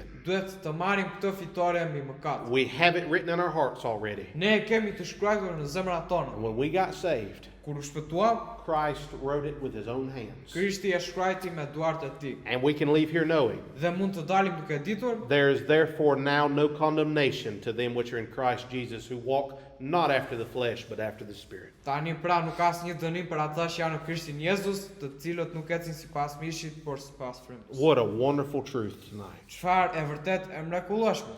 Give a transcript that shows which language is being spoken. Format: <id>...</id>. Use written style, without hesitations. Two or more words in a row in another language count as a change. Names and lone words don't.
<sq>duhet të marrim këtë fitore mbi mëkat.</sq> <en>We have it written in our hearts already.</en> <sq>Ne e kemi të shkruar në zemrat tona.</sq> <en>And when we got saved,</en> <sq>Kur u shpëtuam,</sq> <en>Christ wrote it with his own hands.</en> <sq>Krishti e shkruajti me duart e tij.</sq> <en>And we can leave here knowing</en> <sq>Dhe mund të dalim duke ditur</sq> <en>there is therefore now no condemnation to them which are in Christ Jesus, who walk not after the flesh, but after the Spirit.</en> <sq>Tani pra nuk ka asnjë dënim për ata që janë në Krishtin Jezus, të cilët nuk ecin sipas mishit, por sipas frymës.</sq> <en>What a wonderful truth tonight.</en> <sq>Çfarë e vërtet e mrekullueshme.</sq>